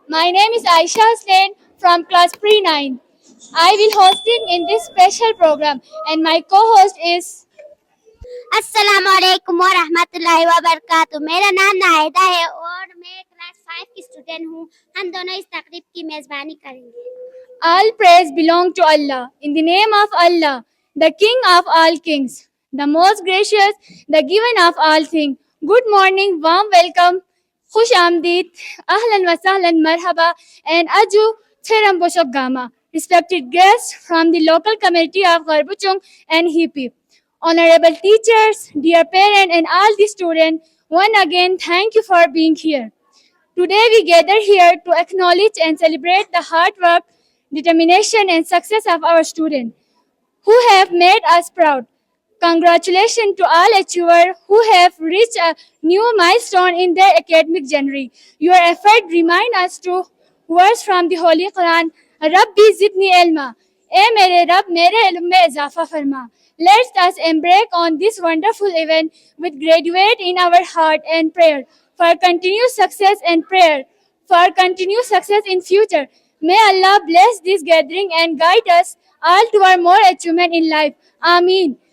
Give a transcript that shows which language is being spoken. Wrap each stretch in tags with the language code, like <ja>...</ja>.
<en>My name is Aisha Hussain from class pre-9. I will hosting in this special program and my co-host is</en> <ar>السلام علیکم ورحمۃ اللہ وبرکاتہ.</ar> <ur>میرا نام ناہیدہ ہے اور میں کلاس 5 کی اسٹوڈنٹ ہوں. ہم دونوں اس تقریب کی میزبانی کریں گے.</ur> <en>All praise belong to Allah. In the name of Allah, the King of all kings, the most gracious, the giver of all things. Good morning, warm welcome,</en> <ur>خوش آمدید,</ur> <ar>ahlan wa sahlan, marhaba,</ar> <en>and aju therem boshok gama. Respected guests from the local community of Garbuchung and Hipi, honorable teachers, dear parents, and all the students, once again, thank you for being here. Today we gather here to acknowledge and celebrate the hard work, determination, and success of our students who have made us proud. Congratulations to all achievers who have reached a new milestone in their academic journey. Your effort remind us to words from the Holy Quran.</en> <ar>Rabbi zidni ilma.</ar> <ur>اے میرے رب میرے علم میں اضافہ فرما.</ur> <en>Let us embark on this wonderful event with graduate in our heart and prayer for continued success and prayer for continued success in future. May Allah bless this gathering and guide us all toward more achievement in life. Ameen.</en>